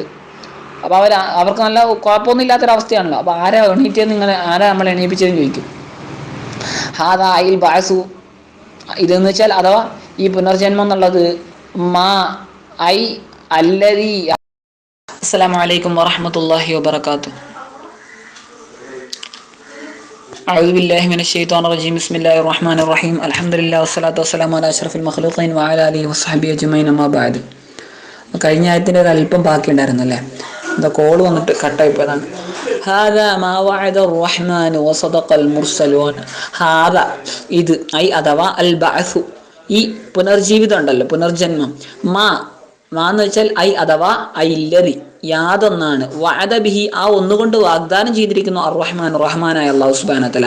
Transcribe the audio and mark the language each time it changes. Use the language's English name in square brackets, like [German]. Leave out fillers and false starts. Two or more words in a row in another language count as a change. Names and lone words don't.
[Malayalam] അപ്പോൾ അവർക്ക് നല്ല കുഴപ്പമൊന്നും ഇല്ലാത്തൊരവസ്ഥയാണല്ലോ. അപ്പോൾ ആരാ എണീറ്റത്, ആരാ നമ്മളെ എണീപ്പിച്ചതെന്ന് ചോദിക്കും. [Arabic] هذا أي البعث, [Malayalam] ഇതെന്ന് വെച്ചാൽ അഥവാ ഈ പുനർജന്മം എന്നുള്ളത് [Arabic] ما أي الذي. السلام عليكم ورحمة الله وبركاته. أعوذ بالله من الشيطان الرجيم. بسم الله الرحمن الرحيم. الحمد لله والصلاة والسلام على أشرف المخلوقين وعلى آله وصحبه أجمعين أما بعد. [Malayalam] കഴിഞ്ഞ ആയത്തിൻ്റെ ഒരു അല്പം ബാക്കി ഉണ്ടായിരുന്നു അല്ലേ, എന്താ കോള് വന്നിട്ട് കട്ടായിപ്പോയതാണ്. [Arabic] هذا ما وعد الرحمن وصدق المرسلون. [Malayalam] ഹാദാ, ഇത്, ഐ അഥവാ [Arabic] البعث, [Malayalam] ഈ പുനർജീവിതം ഉണ്ടല്ലോ, പുനർജന്മം. എന്ന് വെച്ചാൽ ഐ അഥവാ ഐല്ലതി, യാതൊന്നാണ്, [Arabic] وعد به, [Malayalam] ആ ഒന്നുകൊണ്ട് വാഗ്ദാനം ചെയ്തിരിക്കുന്നു, അർ-റഹ്മാൻ, റഹ്മാനായ [Arabic] الله سبحانه وتعالى.